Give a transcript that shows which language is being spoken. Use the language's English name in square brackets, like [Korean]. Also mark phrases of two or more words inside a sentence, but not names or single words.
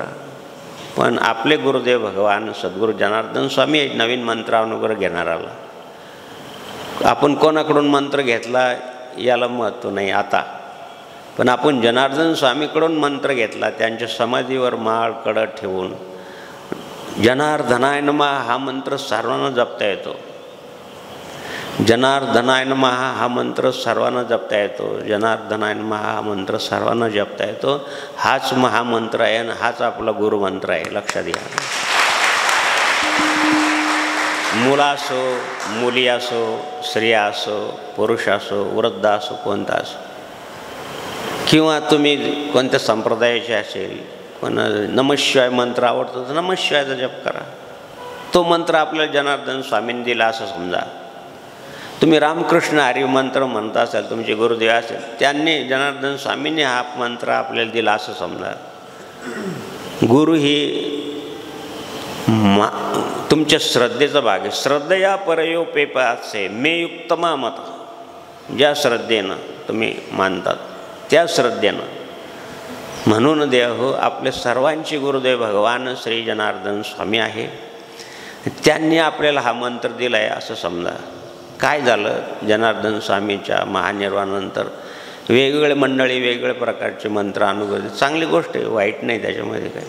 [Marathi] पण आपले गुरुदेव भगवान सद्गुरू जनार्दन स्वामी नवीन मंत्रानुग्रह घेणाराला. आपण कोणाकडून मंत्र घेतला याला महत्त्व नाही आता, पण आपण जनार्दन स्वामीकडून मंत्र घेतला, त्यांच्या समाधीवर माळ कडं ठेवून [Sanskrit] जनार्दनाय नमः [Marathi] हा मंत्र सर्वांना जपता येतो. [Sanskrit] जनार्दनाय नमः [Marathi] हा मंत्र सर्वांना जपता येतो. [Sanskrit] जनार्दनाय नमः [Marathi] हा मंत्र सर्वांना जपता येतो. हाच महामंत्र आहे आणि हाच आपला गुरुमंत्र आहे. लक्षात घ्या. मुला असो, मुली असो, स्त्रिया असो, पुरुष असो, वृद्ध असो, कोणता असो, किंवा तुम्ही कोणत्या संप्रदायाचे असेल, कोणा नमःशिवाय मंत्र आवडतो तर नमःशिवायचा जप करा. तो मंत्र आपल्याला जनार्दन स्वामींनी दिला असं समजा. तुम्ही रामकृष्ण हरी मंत्र म्हणता असाल, तुमचे गुरुदेव असेल, त्यांनी जनार्दन स्वामींनी हा मंत्र आपल्याला दिला असं समजा. गुरु ही तुमच्या श्रद्धेचा भाग आहे. [Sanskrit] श्रद्धया परयो पेपासे मे युक्तमा मत. [Marathi] ज्या श्रद्धेनं तुम्ही मानतात त्या श्रद्धेनं म्हणून देव आपले सर्वांचे गुरुदेव भगवान श्री जनार्दन स्वामी आहे. त्यांनी आपल्याला हा मंत्र दिला आहे असं समजा. काय झालं, जनार्दन स्वामीच्या महानिर्वाणानंतर वेगवेगळे मंडळी वेगवेगळ्या प्रकारचे मंत्र अनुभव, चांगली गोष्ट आहे, वाईट नाही त्याच्यामध्ये काही.